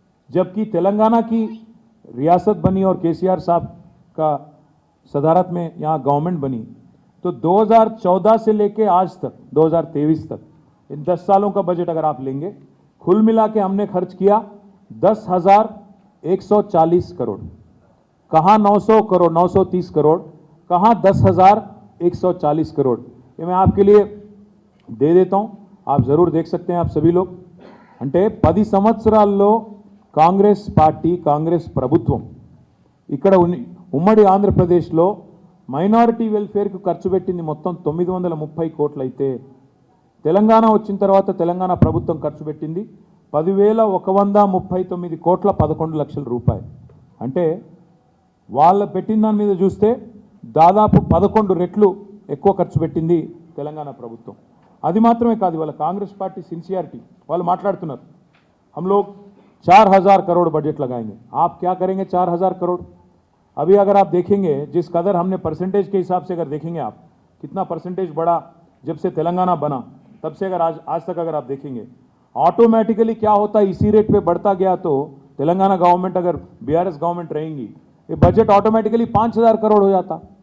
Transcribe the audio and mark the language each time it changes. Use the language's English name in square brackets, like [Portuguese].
[Hindi] जबकि तेलंगाना की रियासत बनी और केसीआर साहब का सदारत में यहाँ गवर्नमेंट बनी, तो 2014 से लेके आज तक 2023 तक इन 10 सालों का बजट अगर आप लेंगे, कुल मिला के हमने खर्च किया 10,140 करोड़। कहाँ 900 करोड़, 930 करोड़, कहाँ 10,140 करोड़। ये मैं आपके लिए दे देता हूं, आप जरूर देख सकते हैं आप सभी लोग। [Telugu] అంటే 10 సంవత్సరాల్లో కాంగ్రెస్ పార్టీ, కాంగ్రెస్ ప్రభుత్వం ఇక్కడ ఉమ్మడి ఆంధ్రప్రదేశ్లో మైనారిటీ వెల్ఫేర్కు ఖర్చు పెట్టింది మొత్తం 930 కోట్లు అయితే, తెలంగాణ వచ్చిన తర్వాత తెలంగాణ ప్రభుత్వం ఖర్చు పెట్టింది 10,139 కోట్ల 11 లక్షల రూపాయలు. అంటే వాళ్ళ పెట్టిన దాని మీద చూస్తే దాదాపు 11 రెట్లు ఎక్కువ ఖర్చు పెట్టింది తెలంగాణ ప్రభుత్వం. అది మాత్రమే కాదు, వాళ్ళ కాంగ్రెస్ పార్టీ सिंसियरिटी వాళ్ళు మాట్లాడుతున్నారు, [Hindi] हम लोग 4,000 करोड़ बजट लगाएंगे. आप क्या करेंगे 4,000 करोड़? अभी अगर आप देखेंगे जिस कदर हमने परसेंटेज के हिसाब से अगर देखेंगे आप कितना परसेंटेज बढ़ा जब से तेलंगाना बना, तब से अगर आज तक अगर आप देखेंगे ऑटोमेटिकली क्या होता है, इसी रेट पे बढ़ता गया तो तेलंगाना गवर्नमेंट अगर बीआरएस गवर्नमेंट रहेंगी, ये बजट ऑटोमेटिकली 5,000 करोड़ हो जाता.